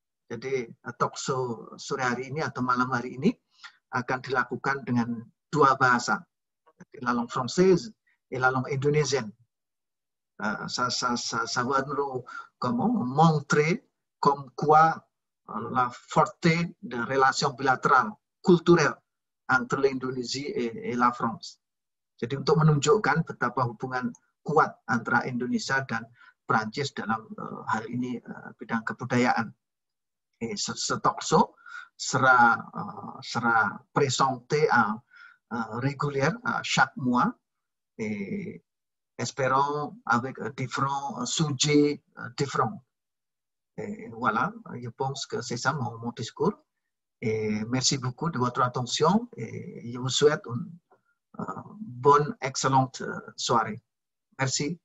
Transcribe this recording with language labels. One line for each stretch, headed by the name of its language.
Indonesian: Jadi talk show sore hari ini atau malam hari ini akan dilakukan dengan 2 bahasa,
French: la langue française et la langue indonésienne. Ça va nous montrer comme quoi la forte de relation bilatérale culturelle entre l'Indonésie et la France.
Indonesian: Jadi untuk menunjukkan betapa hubungan kuat antara Indonesia dan Prancis dalam hal ini bidang kebudayaan.
French: Et ce talk show sera présenté régulièrement chaque mois, et espérons avec différents sujets différents. Et voilà, je pense que c'est ça mon discours. Et merci beaucoup de votre attention et je vous souhaite une bonne, excellente soirée. Merci.